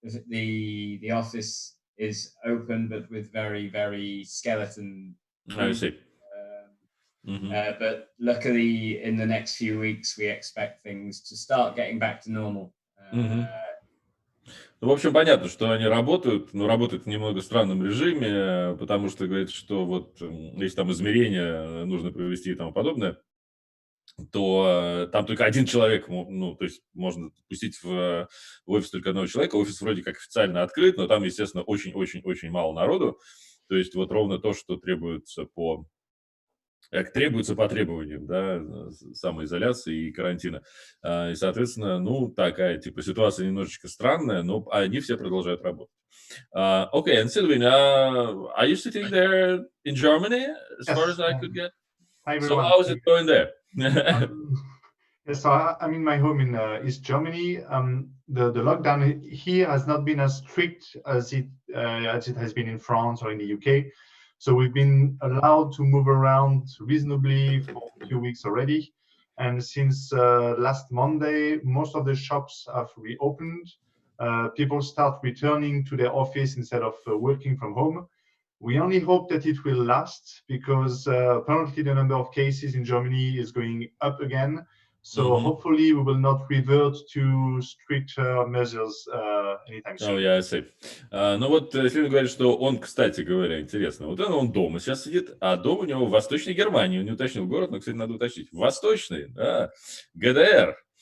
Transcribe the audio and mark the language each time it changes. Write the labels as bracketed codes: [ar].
[en] The office is open, but with very, very skeleton. I see. But luckily, in the next few weeks, we expect things to start getting back to normal. [ru] Ну, в общем, понятно, что они работают, но работают в немного странном режиме, потому что говорит, что вот если там измерения нужно провести и тому подобное, то там только один человек, ну, то есть можно пустить в офис только одного человека. Офис вроде как официально открыт, но там, естественно, очень-очень-очень мало народу. То есть вот ровно то, что требуется по требованиям, да, самоизоляции и карантина. И, соответственно, ну, такая, типа, ситуация немножечко странная, но они все продолжают работать. [en] Okay, and Sylvain, are you sitting there in Germany, as far as I could get? Hi, So everyone. how is it going there? Yes, so I'm in my home in East Germany. The lockdown here has not been as strict as it has been in France or in the UK. So we've been allowed to move around reasonably for a few weeks already. And since last Monday, most of the shops have reopened. People start returning to their office instead of working from home. We only hope that it will last because apparently the number of cases in Germany is going up again. So hopefully we will not revert to stricter measures anytime soon. Oh, yeah, I see. [ru] Ну вот Сильвин говорит, что он, кстати говоря, интересно, вот он дома сейчас сидит, а дом у него в Восточной Германии. Он не уточнил город, но, кстати, надо уточнить. Восточный, да, ГДР.